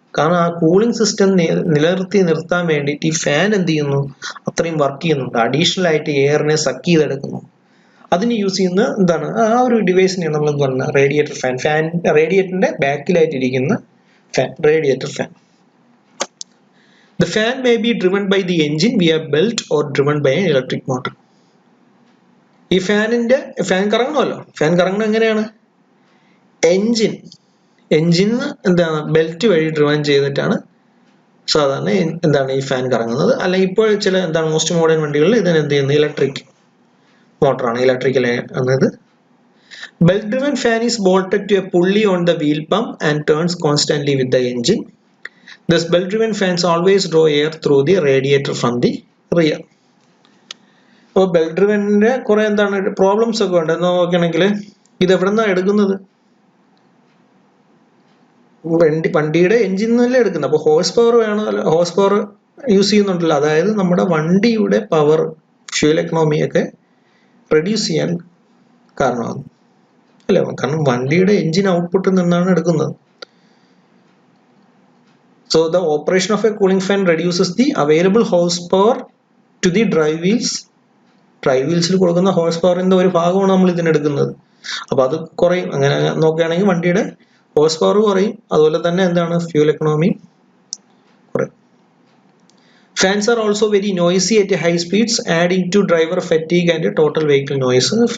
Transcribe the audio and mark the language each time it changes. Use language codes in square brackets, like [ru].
[ml] കാരണം ആ cooling system നിർത്താൻ വേണ്ടിയിട്ട് ഈ ഫാൻ എന്ത് ചെയ്യുന്നു, അത്രയും വർക്ക് ചെയ്യുന്നുണ്ട്, അഡീഷണൽ ആയിട്ട് എയറിനെ സക്ക് ചെയ്തെടുക്കുന്നു. അതിന് യൂസ് ചെയ്യുന്ന എന്താണ് ആ ഒരു ഡിവൈസിനെയാണ് നമ്മൾ എന്ത് പറയുന്നത് radiator fan. റേഡിയേറ്ററിന്റെ ബാക്കിലായിട്ടിരിക്കുന്ന fan, radiator fan. [en] The fan may be driven by the engine via belt or driven by an electric motor. [ml] ഈ ഫാൻ കറങ്ങണമല്ലോ. ഫാൻ കറങ്ങണ എങ്ങനെയാണ്? എഞ്ചിന് എന്താണ് ബെൽറ്റ് വഴി ഡ്രിവൻ ചെയ്തിട്ടാണ് സാധാരണ എന്താണ് ഈ ഫാൻ കറങ്ങുന്നത്. അല്ലെങ്കിൽ ഇപ്പോൾ ചില എന്താണ് മോസ്റ്റ് മോഡേൺ വണ്ടികളിൽ ഇതിന് എന്ത് ചെയ്യുന്നത് ഇലക്ട്രിക് മോട്ടറാണ്, ഇലക്ട്രിക്കൽ എന്നത്. [en] Belt driven fan is bolted to a pulley on the wheel pump and turns constantly with the engine. Thus belt driven fans always draw air through the radiator from the rear. [ml] അപ്പോൾ belt ഡ്രിവനിന്റെ കുറെ എന്താണ് problems ഒക്കെ ഉണ്ട് എന്ന് നോക്കുകയാണെങ്കിൽ ഇത് എവിടെ നിന്നാണ് എടുക്കുന്നത്? വണ്ടിയുടെ എഞ്ചിൻ നിന്നല്ലേ എടുക്കുന്നത്. അപ്പോൾ ഹോഴ്സ് പവർ വേണമല്ലോ, ഹോഴ്സ് പവർ യൂസ് ചെയ്യുന്നുണ്ടല്ലോ. അതായത് നമ്മുടെ വണ്ടിയുടെ പവർ, ഫ്യൂൽ എക്കണോമി ഒക്കെ റെഡ്യൂസ് ചെയ്യാൻ കാരണമാകും അല്ലേ? കാരണം വണ്ടിയുടെ എഞ്ചിൻ ഔട്ട്പുട്ടിൽ നിന്നാണ് എടുക്കുന്നത്. [en] So the operation of a cooling fan reduces the available horsepower to the drive wheels. [ml] Drive വീൽസിൽ കൊടുക്കുന്ന ഹോഴ്സ് പവറിന്റെ ഒരു ഭാഗമാണ് നമ്മൾ ഇതിനെടുക്കുന്നത്. അപ്പൊ അത് കുറയും. അങ്ങനെ നോക്കുകയാണെങ്കിൽ വണ്ടിയുടെ ഹോഴ്സ് പവർ കുറയും, അതുപോലെ തന്നെ എന്താണ് ഫ്യൂൽ എക്കണോമി കുറയും. [en] Fans are also very noisy at high speeds, adding to driver fatigue and total vehicle noise.